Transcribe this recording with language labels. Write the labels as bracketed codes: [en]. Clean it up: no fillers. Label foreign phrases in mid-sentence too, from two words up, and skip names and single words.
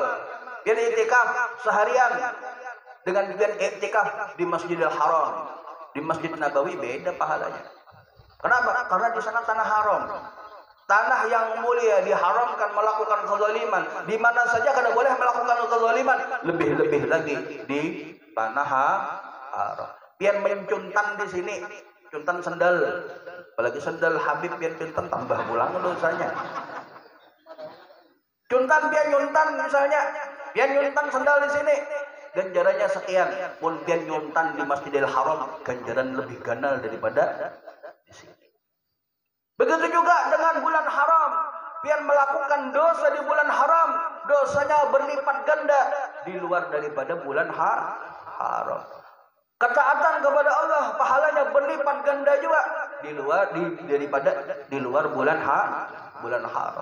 [bjn] Pian iktikaf seharian dengan pian iktikaf di Masjidil Haram. [id] Di Masjid Nabawi beda pahalanya. Kenapa? Karena di sana tanah haram. Tanah yang mulia, diharamkan melakukan kezaliman. Di mana saja kada boleh melakukan kezaliman, lebih-lebih lagi di tanah haram. [bjn] Pian mencuntan di sini, cuntan sendal. Apalagi sendal Habib pian cuntan tambah pulang dosanya. Cuntan pian nyuntan misalnya, pian nyuntan sendal di sini, ganjarannya sekian. Pun pian nyuntan di Masjidil Haram, ganjaran lebih ganal daripada di sini. [id] Begitu juga dengan bulan haram. Pian melakukan dosa di bulan haram, dosanya berlipat ganda di luar daripada bulan haram. Ketaatan kepada Allah pahalanya berlipat ganda juga di luar bulan haram.